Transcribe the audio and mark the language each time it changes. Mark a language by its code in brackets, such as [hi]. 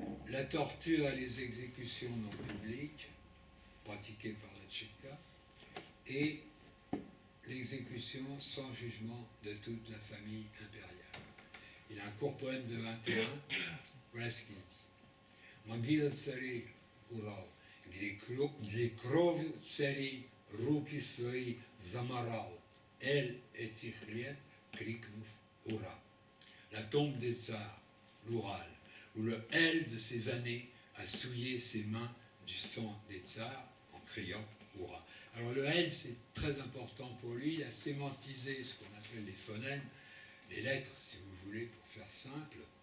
[fr] La torture et les exécutions non publiques, pratiquées par la Tchéka, et l'exécution sans jugement de toute la famille impériale. Il a un court poème de 21, voilà ce qu'il dit. [ru] Могила царей Урал, где кровью царей руки свои заморал, эль этих лет, крикнув «Ура!» [fr] La tombe des tsars, l'Oural, où le L de ces années a souillé ses mains du sang des tsars en criant «Oura!». Alors le L, c'est très important pour lui, il a sémantisé ce qu'on appelle les phonèmes, les lettres, si vous voulez, pour faire simple,